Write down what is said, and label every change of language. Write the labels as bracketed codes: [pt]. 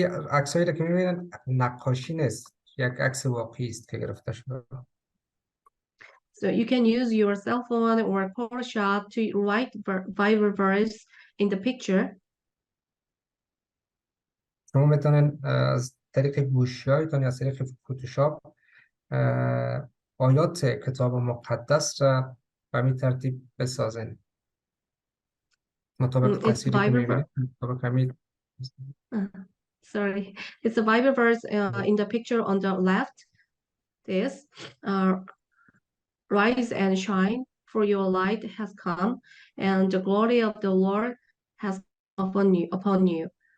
[fa] عکسایی که میبینن نقاشی نیست، یک عکس واقعی است که گرفته شده. [en] So you can use your cell phone or Photoshop to write Bible verse in the picture. [fa] شما میتونین از طریق گوشی‌هایتان یا از طریق فتوشاپ آیات کتاب مقدس را به این ترتیب بسازین مطابق تصویری که میبینید. [en] Sorry, it's a Bible verse in the picture on the left. This rise and shine, for your light has come, and the glory of the Lord has come upon you.